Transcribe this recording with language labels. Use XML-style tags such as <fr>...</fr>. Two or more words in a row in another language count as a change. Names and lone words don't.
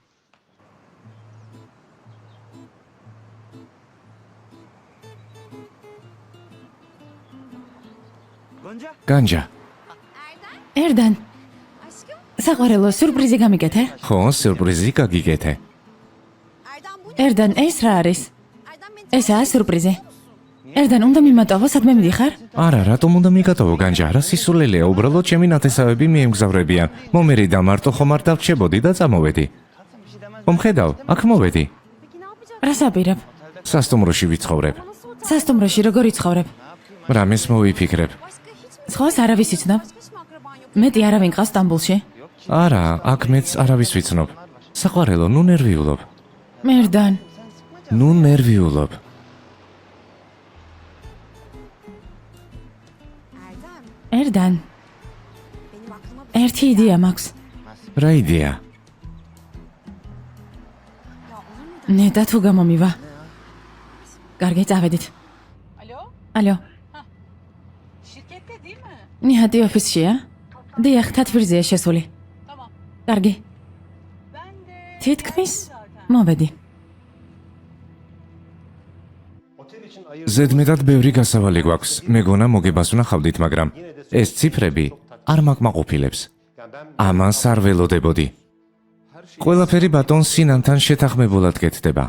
<ka>განჯა. ერდან,</ka> <tr>Aşkım,</tr> <ka>საყვარელო, სიურპრიზი გამიგეთე? ხო, სიურპრიზი გაგიგეთე.</ka> <tr>Erdem bu ne?</tr> <ka>ერდან, ეს რა არის?</ka> <tr>Erdem beni</tr> <ka>ესაა სიურპრიზი. ერდან, უნდა მიმატოვო, სადმე მიდიხარ? არა, რატომ უნდა მიგატოვო განჯა? რა სისულელეა, უბრალოდ ჩემი ნათესავები მიემგზავრებიან. მომერი და მარტო ხომ არ დავრჩებოდი და წამოვედი. ხომ ხედავ, აქ მოვედი. რა საპირებ? სასტუმროში ვიცხოვრებ. სასტუმროში როგორ იცხოვრებ? რამეს მოვიფიქრებ. სხვას არავის იცნობ?</ka> <tr>Hiç mi akraban yok?</tr> <ka>მეტი არავინ ყავს სტამბულში? არა, აქ მეც არავის ვიცნობ. საყვარელო, ნუ ნერვიულობ. ერდან, ნუ ნერვიულობ. Erdem, ერდან,</ka> <tr>benim aklıma bir</tr> <ka>ერთი იდეა მაქვს. რა იდეა? ნედა თუ გამომივა. კარგი, წავედით.</ka> <tr>Alo?</tr> <ka>ალო,</ka> <tr>Şirkette değil mi?</tr> <ka>ნიჰატი ოფისშია? დიახ, თათბირზეა შესული.</ka> <tr>Tamam.</tr> <ka>კარგი,</ka> <tr>Ben de...</tr> <ka>თითქმის</ka> <tr>zaten.</tr> <ka>მოვედი. ზედმეტად ბევრი გასავალი გვაქვს. მეგონა მოგებას ვნახავდით, მაგრამ ეს ციფრები არ მაკმაყოფილებს. ამას არ ველოდებოდი. ყველაფერი ბატონ სინანთან შეთანხმებულად კეთდება.</ka>